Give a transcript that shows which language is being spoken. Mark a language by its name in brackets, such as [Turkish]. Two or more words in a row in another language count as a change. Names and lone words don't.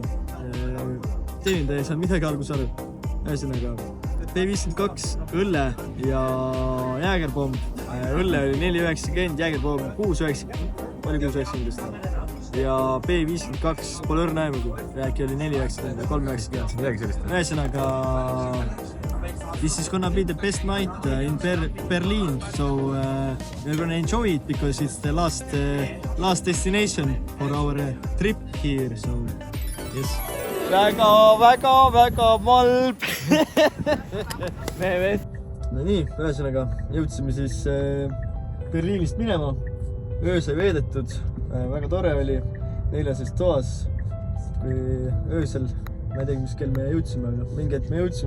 [Estonian] Teenindaja ei saanud midagi algus aru. Ühesõnaga, B52, õlle ja jäägerpomm. Õlle oli 4,90, jäägerpomm 6,90. Oli 6,90. Ja B52 pole õrna aimugi. Äkki oli 4,90 ja 3,90. Ühesõnaga, [English] this is gonna be the best night in Berlin. So we're gonna enjoy it because it's the last destination for our trip here. So yes. [Estonian] Väga malb. No nii, ühesõnaga jõudsime siis Berliinist minema. Öö sai veedetud, väga tore oli 4. toas. Kui öösel, ma ei teagi, mis kell me jõudsime, aga mingi hetk me jõudsime.